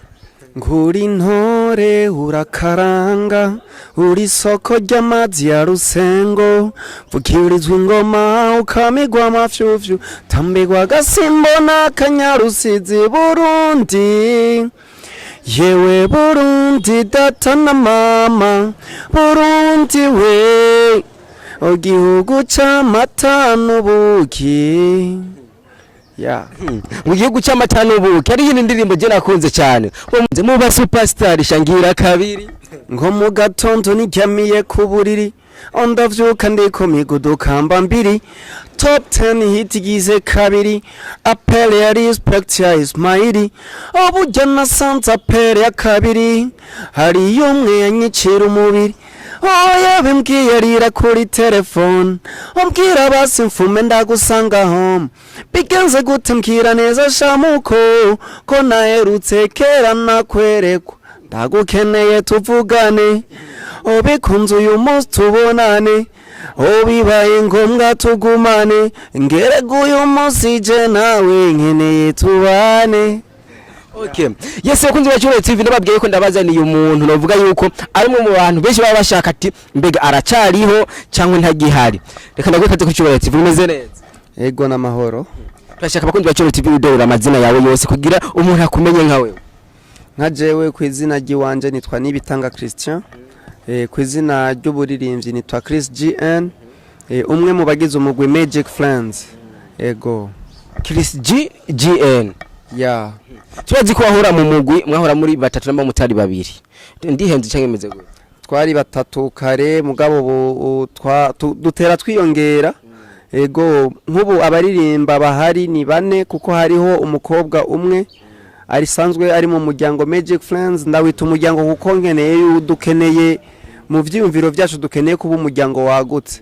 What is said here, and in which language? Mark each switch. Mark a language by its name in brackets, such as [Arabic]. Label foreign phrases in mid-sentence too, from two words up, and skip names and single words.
[Rundi] Nguri ntore urakaranga uri soko ry'amazi ya Rusengo vukirizwa ingoma ukamigwa amafyufyu tambigwa gasimbo n'akanyarusizi Burundi yewe Burundi data na mama Burundi we igihugu c'amata n'ubuki. Mu gihugu cy'amata n'ubuki ari yindi ndirimbo je nakunze cyane mu ba superstar shangira kabiri ngo mu gatondo niryamiye ku buriri ondavyuka ndiko migudukamba mbiri [English] top 10 hit [Rundi] gize kabiri apele ya respect ya Ismaili oburya nasanze apele ya kabiri hari yumwe yanyicira umubiri oya bimbwiye arira kuri telefone umbwira basi mfume ndagusanga home bigenze gute mbwira neza shamuko ko naherutse kera nakwerekwa ndagukeneye tuvugane obikunze uyu munsi tubonane obibaye ngombwa tugumane ngerega uyu munsi je nawe nkeneye tubane. [English] Okay. [Rundi] Yes, bakunzi ba Chiro TV nababwiye ko ndabazaniye umuntu novuga yuko ari mu bantu benshi baba bashaka ati mbega aracariho cyangwa ntagihari. Reka ndagwekaze ku Chiro TV umeze neza. Ego na mahoro. Turashaka bakunzi ba Chiro TV udorera amazina yawe yose kugira umuntu akumenye nkawe. Nka jewe ku izina ry'iwanje nitwa Nibitanga Christian. Ku izina ry'uburirimbyi nitwa Chris-GN. Umwe mu bagize umugwi Magic Friends. Ego. Chris-GN. [English] Yeah. [Rundi] Turazi ko ahora mu mugwi mwahora muri batatu namba mutari babiri. Ndihenze cyangwa imeze gute? Twari batatu kare mugabo dutera twiyongera. Ego nkubu abaririmba bahari ni bane kuko hariho umukobwa umwe arisanzwe ari mu muryango Magic Friends ndawita umuryango kuko nkeneye dukeneye mu vyiyumviro byacu dukeneye kuba umuryango wagutse.